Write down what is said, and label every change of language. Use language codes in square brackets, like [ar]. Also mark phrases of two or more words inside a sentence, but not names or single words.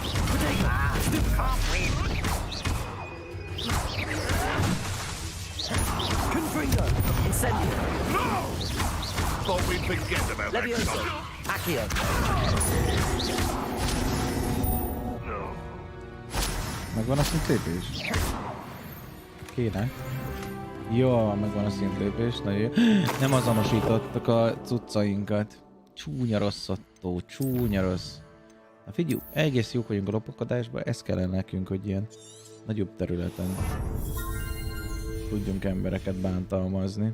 [la] Confringo! Incendio! [en] No! Thought we'd forget about that [la] Levioso! [en] shot. [la] Accio! [hu] Megvan a szintlépés? Kéne. Jó, megvan a szintlépés, nagyon jó. Nem azonosítottak a cuccainkat. Csúnya rossz, Ottó, csúnya rossz. Na figyelj, egész jók vagyunk a lopakadásban, ez kellene nekünk, hogy ilyen nagyobb területen tudjunk embereket bántalmazni.